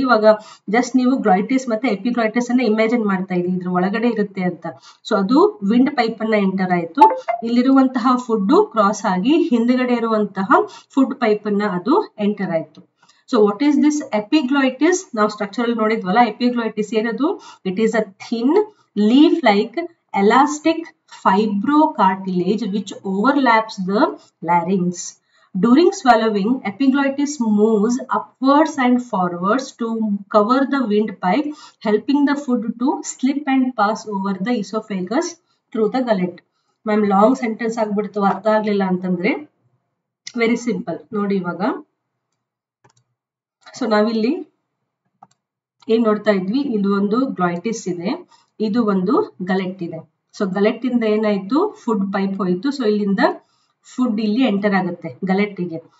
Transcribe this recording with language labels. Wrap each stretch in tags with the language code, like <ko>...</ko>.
<kn>ಇವಾಗ ಜಸ್ಟ್ ನೀವು ಗ್ಲಾಯ್ಟಿಸ್ ಮತ್ತೆ ಎಪಿಗ್ಲಾಯ್ಟಿಸ್ ಅನ್ನ ಇಮ್ಯಾಜಿನ್ ಮಾಡ್ತಾ ಇದ್ದೀವಿ ಇದ್ರ ಒಳಗಡೆ ಇರುತ್ತೆ ಅಂತ. ಸೊ ಅದು ವಿಂಡ್ ಪೈಪ್ ಅನ್ನ ಎಂಟರ್ ಆಯ್ತು. ಇಲ್ಲಿರುವಂತಹ ಫುಡ್ ಕ್ರಾಸ್ ಆಗಿ ಹಿಂದ್ಗಡೆ ಇರುವಂತಹ ಫುಡ್ ಪೈಪ್ ಅನ್ನ ಅದು ಎಂಟರ್ ಆಯ್ತು.</kn> <en>So what is this epiglottis?</en> <kn>ನಾವು ಸ್ಟ್ರಕ್ಚರ್ ಅಲ್ಲಿ ನೋಡಿದ್ವಲ್ಲ,</kn> <en>epiglottis ಏನದು? It is a thin leaf-like elastic fibrocartilage which overlaps the larynx. During swallowing, epiglottis moves upwards and forwards to cover the windpipe, helping the food to slip and pass over the esophagus through the gullet.</en> <kn>Ma'am long sentence ಆಗ್ಬಿಡ್ತು, ಅರ್ಥ ಆಗ್ಲಿಲ್ಲ ಅಂತಂದ್ರೆ very simple ನೋಡಿ. ಇವಾಗ so ನಾವಿಲ್ಲಿ ಏನ್ ನೋಡ್ತಾ ಇದ್ವಿ, ಇದು ಒಂದು ಗ್ಲಾಯ್ಟಿಸ್ ಇದೆ, ಇದು ಒಂದು ಗಲೆಟ್ ಇದೆ. ಸೊ ಗಲೆಟ್ ಇಂದ ಏನಾಯ್ತು, ಫುಡ್ ಪೈಪ್ ಹೋಯ್ತು. ಸೊ ಇಲ್ಲಿಂದ ಫುಡ್ ಇಲ್ಲಿ ಎಂಟರ್ ಆಗುತ್ತೆ ಗಲೆಟ್ಟಿಗೆ.</kn>